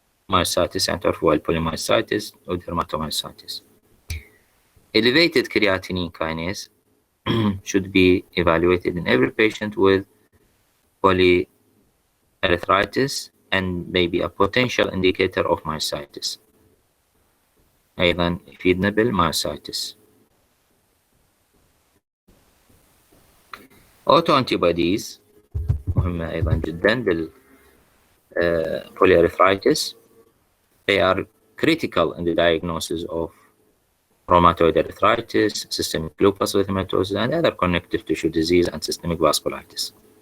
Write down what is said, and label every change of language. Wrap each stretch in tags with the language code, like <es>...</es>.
<en>myositis</en> <ar>يعني تعرفوا</ar> <en>polymyositis أو dermatomyositis. Elevated creatinine kinase should be evaluated in every patient with polyarthritis and may be a potential indicator of myositis.</en> <ar>أيضا يفيدنا بالمyositis. Autoantibodies مهمة أيضا جدا polyarthritis.</ar> <en>They are critical in the diagnosis of rheumatoid arthritis, systemic lupus erythematosus, and other connective tissue disease and systemic vasculitis.</en>